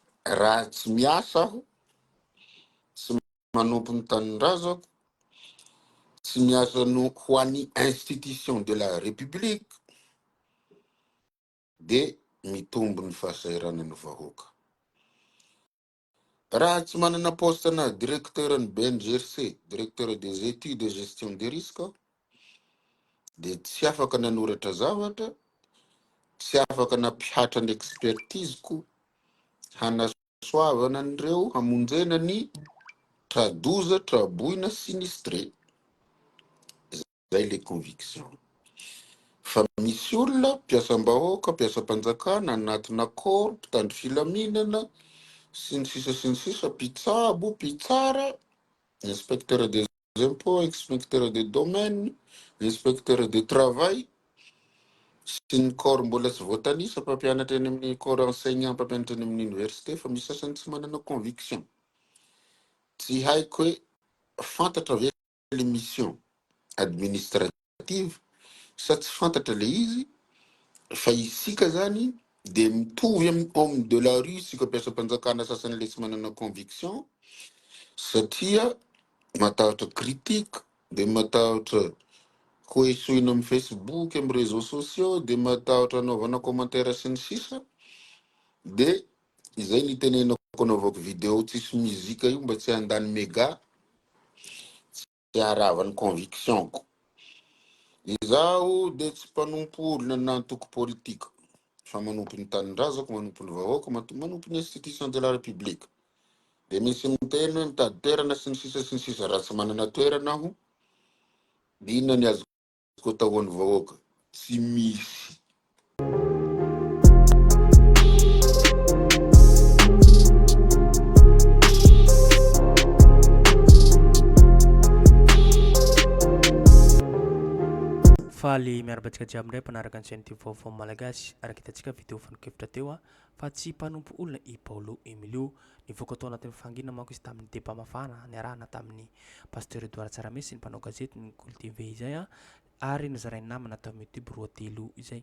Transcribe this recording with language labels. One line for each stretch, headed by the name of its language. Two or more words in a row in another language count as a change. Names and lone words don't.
Malagasy: raha tsy miasa aho tsy manompo ny tanindrazako tsy miasa no ho an'ny
French: institution de la république
Malagasy: de mitombo ny fahasahiranany vahoaka. Raha tsy manana poste na directeur ny BNGRC,
French: directeur des études et gestion des risques,
Malagasy: de tsy afaka nanoratra zavatra, tsy afaka nampihatra ny expertise-ko hanasoavana an'ireo hamonjena ny tradoza, traboina, sinistré. Zay le conviction. Fa misy olona mpiasam-bahoaka, mpiasam-panjakana, anatina corps, mpitandro filaminana, sy ny sisa, mpitsabo, mpitsara,
French: inspecteur des impôts, inspecteur des domaines, inspecteur de travail,
Malagasy: sy ny corps mbola tsy voatanisa mpampianatra eny amin'ny
French: corps enseignant,
Malagasy: mpampianatra eny amin'ny université, fa misy sasany tsy manana conviction. Tsy haiko hoe fantatra ve le
French: mission administrative
Malagasy: sa tsy fantatra le izy, fa isika zany de mitovy amin'ny
French: homme de la rue,
Malagasy: sika mpiasam-panjakana sasany le tsy manana conviction, satria matahotra critique, de matahotra koesoina amin'ny Facebook, amin'ny
French: réseaux sociaux,
Malagasy: de matahotra anaovana commentaire sy ny sisa, de izay ny tenenako anaovako video tsisy muzika io mba tsy handany méga, tsy haravan'ny convictionko. Izaho de tsy mpanompo olona nantoko politika, fa manompo ny tanindrazako, manompo ny vahoaka, manompo ny
French: institution de la république.
Malagasy: De misy miteny hoe mitady toerana sy ny sisa, raha tsy manana toerana aho, inona ny azoko atao an'ny vahoaka? Tsy misy. Faly miarabatsika jiaby ndray mpanaraka ny chaîne vaovao malagasy, araka hitantsika video fanikevitra teo fa tsy mpanompo olona i Paolo Emilio nivoaka tao anatin'ny fangina manko izy tamin'ny débat mafana niarahana tamin'ny pasteur Edouard Tsaramesy ny mpanao gazety ny Gol TV izay ary nizarainy namana tao amin'ny YouTube roa telo izay.